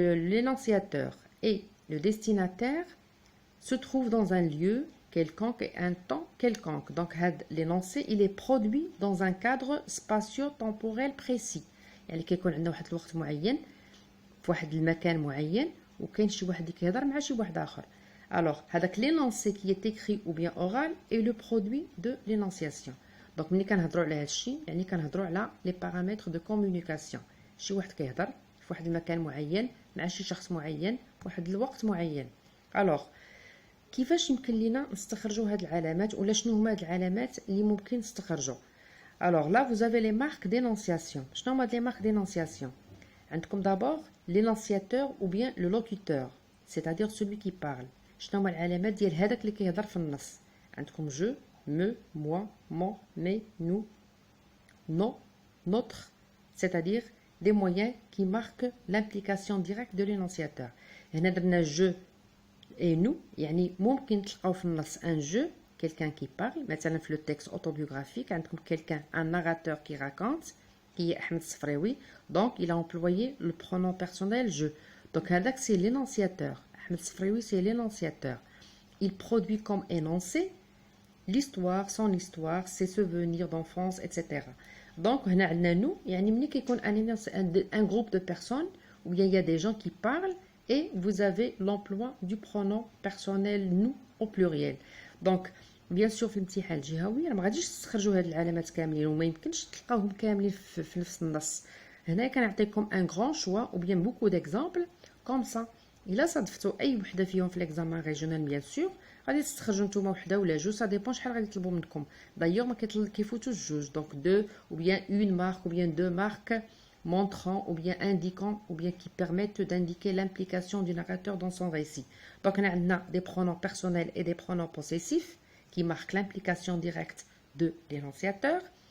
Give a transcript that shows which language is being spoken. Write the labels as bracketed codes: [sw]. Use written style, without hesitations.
[fr] L'énonciateur et le destinataire se trouvent dans un lieu quelconque et un temps quelconque. Donc l'énoncé il est produit dans un cadre spatio-temporel précis. [ar] يعني كيكون عندنا واحد الوقت معين في واحد المكان معين وكاين شي واحد اللي كيهضر مع شي واحد اخر. هذاك [fr] l'énoncé qui est écrit ou bien oral est le produit de l'énonciation. [ar] Donc ملي كنهضروا على هذا الشيء يعني كنهضروا على [fr] les paramètres de communication. [ar] شي واحد كيهضر في واحد المكان معين مع شي شخص معين في واحد الوقت معين. كيفاش يمكن لينا نستخرجوا هاد العلامات ولا شنو هما هاد العلامات اللي ممكن نستخرجوا؟ [fr] là vous avez les marques d'énonciation. [ar] شنو هما [fr] les marques d'énonciation؟ [ar] عندكم [fr] d'abord l'énonciateur ou bien le locuteur, c'est-à-dire celui qui parle. [ar] شنو هما العلامات ديال هذاك اللي كيهضر في النص؟ عندكم [fr] je, me, moi, mon, mes, nous, nos, notre, c'est-à-dire des moyens qui marquent l'implication directe de l'énonciateur. [ar] هنا درنا [fr] je et nous, [ar] يعني ممكن تلقاو في النص [fr] un je, quelqu'un qui parle, [ar] مثلا في [fr] le texte autobiographique [ar] عندكم [fr] quelqu'un, un narrateur qui raconte, qui est Ahmed Sfraoui, donc il a employé le pronom personnel je. Donc [ar] هذاك [fr] c'est l'énonciateur. Ahmed Sfraoui c'est l'énonciateur. Il produit comme énoncé l'histoire, son histoire, ses souvenirs d'enfance, etc. Donc [ar] هنا عندنا [fr] nous, [ar] يعني ملي كيكون [fr] un groupe de personnes où il y a des gens qui parlent et vous avez l'emploi du pronom personnel nous au pluriel. [ar] Donc [fr] bien sûr [ar] في الامتحان الجهوي ما غاديش تستخرجوا هاد العلامات كاملين وما يمكنش تلقاوهم كاملين في نفس النص. هنا كنعطيكم [fr] un grand choix ou bien beaucoup d'exemples comme ça. [ar] الا صادفتوا اي وحده فيهم في [fr] l'examen régional bien sûr [ar] غادي تستخرجوا نتوما وحده ولا جوج، [fr] ça dépend [ar] شحال غادي يطلبوا منكم. [fr] d'ailleurs [ar] ما كيفوتوش جوج، [fr] donc deux ou bien une marque ou bien deux marques montrant ou bien indiquant ou bien qui permettent d'indiquer l'implication du narrateur dans son récit. Donc on a des pronoms personnels et des pronoms possessifs qui marquent l'implication directe de l'énonciateur.